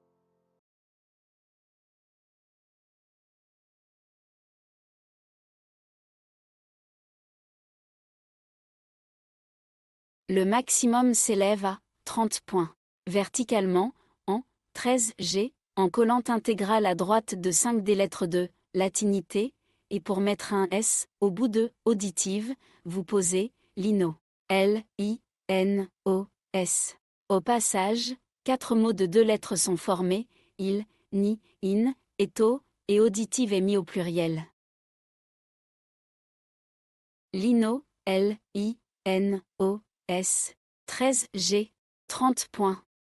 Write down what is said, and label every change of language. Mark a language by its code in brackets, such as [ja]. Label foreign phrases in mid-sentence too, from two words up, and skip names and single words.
[fr] Le maximum s'élève à 30 points. Verticalement, en 13G, en collant intégrale à droite de 5 des lettres de latinité, et pour mettre un S au bout de auditive, vous posez lino. L-I-N-O-S. Au passage, 4 mots de 2 lettres sont formés, il, ni, in, et to, et auditive est mis au pluriel. Lino, L-I-N-O-S, 13G, 30 points.